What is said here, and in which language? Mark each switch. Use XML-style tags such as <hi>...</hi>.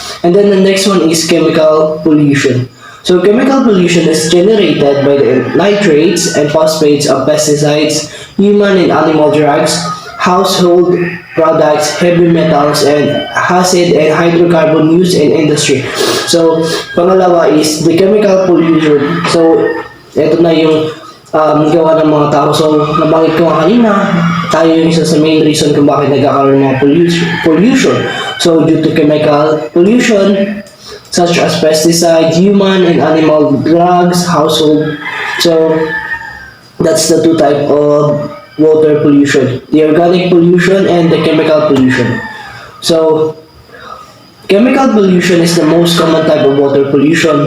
<en>And then the next one is chemical pollution. So chemical pollution is generated by the nitrates and phosphates of pesticides, human and animal drugs, household products, heavy metals, and acid and hydrocarbon used in industry. So pangalawa is the chemical pollution.</en> <tl>So ito na yung gawa ng mga tao. So, nabanggit ko kanina, tayo yung isa sa main reason kung bakit nagkakaroon ng mga pollution.</tl> <en>So, due to chemical pollution, such as pesticides, human and animal drugs, household. So, that's the two type of water pollution. The organic pollution and the chemical pollution. So, chemical pollution is the most common type of water pollution.</en>